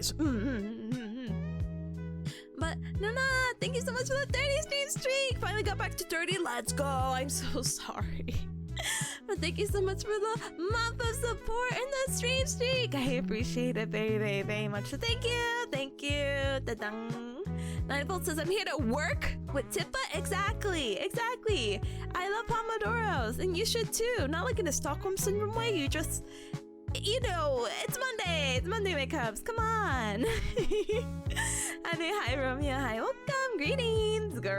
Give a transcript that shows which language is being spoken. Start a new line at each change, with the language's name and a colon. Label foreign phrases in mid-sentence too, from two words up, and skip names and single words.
English: But no, thank you so much for the 30 stream streak. Finally got back to 30. Let's go. I'm so sorry. But thank you so much for the month of support and the stream streak. I appreciate it very much. So thank you. Ta-dang. 9volt says I'm here to work with Tippa. Exactly. I love Pomodoros, and you should too. Not like in a Stockholm syndrome way. You just, you know, it's Monday. It's Monday makeups. Come on. Anyway, hi Romeo. Hi, welcome. Greetings.